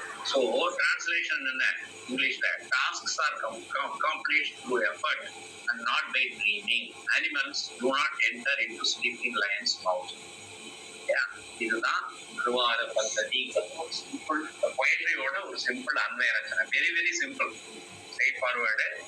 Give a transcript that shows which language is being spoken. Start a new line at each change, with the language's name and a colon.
English: So translation
Tamil: என்ன இங்கிலீஷ்ல?
English: Tasks are accomplished through effort and not by dreaming. Animals do not enter into sleeping lion's mouth.
Tamil: இதுதான் அனுவாத பద్ధதி. Simple பொயட்ரியோட ஒரு simple அன்வய ரச்சனை.
English: Very very simple, straight forward.